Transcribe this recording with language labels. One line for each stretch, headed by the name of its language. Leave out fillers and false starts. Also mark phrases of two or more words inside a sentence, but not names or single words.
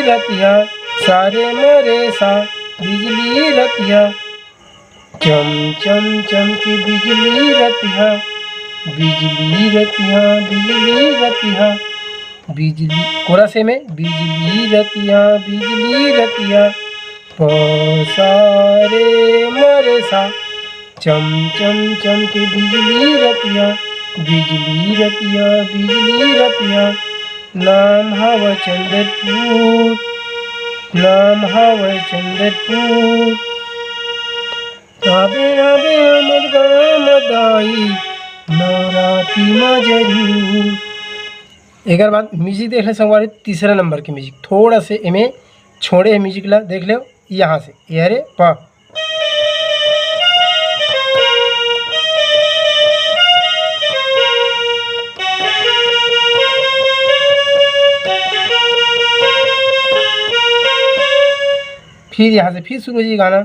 Chhattisgarhi: रतिहा सारे मरे सा, बिजली रतिहा, चम चम चम के बिजली रतिहा, बिजली रतिहा, बिजली रतिहा, बिजली कोरा से में बिजली रतिहा, बिजली रतिहा प सारे मरे सा, चम चम चम के बिजली रतिहा, बिजली रतिहा, बिजली रतिहा। नाम हवा चंद्रपुर, नाम हवा चंद्रपुर, आबे आबे हमर गाँव मदाई नवरात्रि में जरूर। एक बाद म्यूजिक देख ले संगवारी, तीसरा नंबर की म्यूजिक थोड़ा से इमें छोड़े है म्यूजिक ला, देख लो यहाँ से ये रे प। फिर यहाँ से फिर शुरू हो गाना।